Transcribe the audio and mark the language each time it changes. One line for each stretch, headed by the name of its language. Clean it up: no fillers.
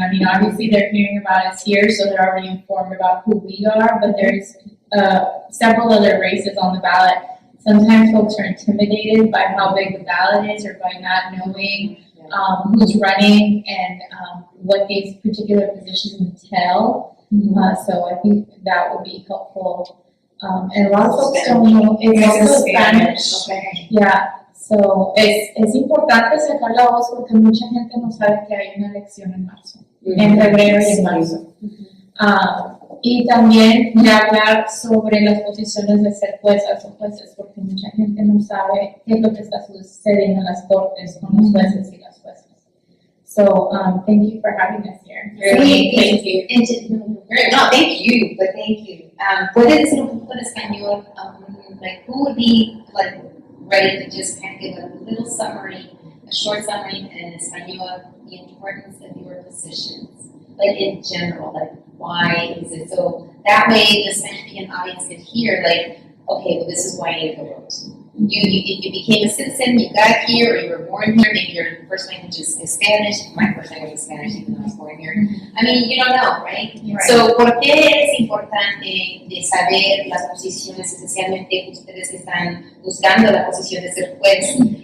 English: I mean, obviously they're hearing about us here, so they're already informed about who we are, but there's several other races on the ballot. Sometimes folks are intimidated by how big the ballot is or by not knowing who's running and what these particular positions entail. So I think that would be helpful. And a lot of folks don't know, it's also Spanish. Okay.
Spanish: Yeah, so es importante sacar la voz porque mucha gente no sabe que hay una elección en marzo, en febrero y en marzo. Y también de hablar sobre las posiciones de ser juezas o jueces, porque mucha gente no sabe qué es lo que está sucediendo en las cortes con los jueces y las juezas.
English: So, thank you for having us here.
Spanish: Sí,
English: Thank you. No, thank you, but thank you.
Spanish: ¿Puede decir un poco en español?
English: Like, who would be like ready to just kind of give a little summary, a short summary in español, the importance of your positions, like in general, like why is it so? That way, the Spanish-speaking audience could hear, like, okay, well, this is why I need to vote. If you became a citizen, you got here, or you were born here, maybe your first language is Spanish. My first language is Spanish, even though I was born here. I mean, you don't know, right?
Spanish: So, ¿por qué es importante de saber las posiciones, especialmente ustedes que están buscando la posición de ser juez?